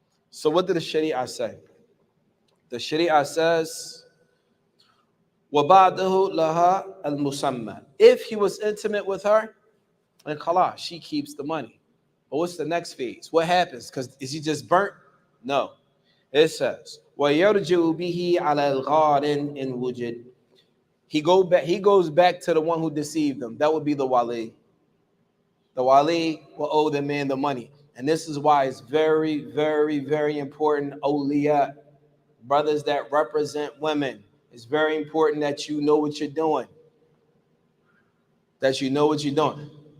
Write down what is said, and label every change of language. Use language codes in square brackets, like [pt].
[en] So what did the Sharia say? The Sharia says, [ar] وَبَعْدَهُ لَهَا الْمُسَمَّى. [en] If he was intimate with her, and khalas, she keeps the money. But what's the next phase? What happens? Because is he just burnt? No. It says, [ar] وَيَرْجِعُ بِهِ عَلَى الْغَارٍ إِنْ وُجِدْ. [en] He goes back to the one who deceived him. That would be the wali. The wali will owe the man the money. And this is why it's very, very, very important, awliya, brothers that represent women. It's very important that you know what you're doing. That you know what you're doing.